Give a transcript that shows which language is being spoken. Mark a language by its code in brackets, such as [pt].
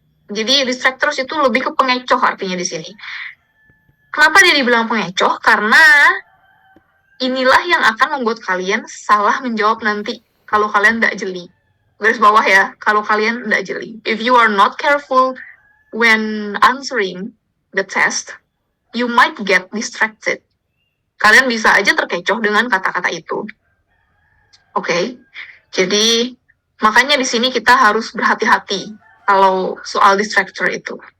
[id] Jadi distractors itu lebih ke pengecoh artinya di sini. Kenapa dia dibilang pengecoh? Karena inilah yang akan membuat kalian salah menjawab nanti, kalau kalian tidak jeli. Garis bawah ya, kalau kalian tidak jeli. [en] If you are not careful when answering the test, you might get distracted. [id] Kalian bisa aja terkecoh dengan kata-kata itu. Oke, jadi makanya di sini kita harus berhati-hati kalau soal distractor itu.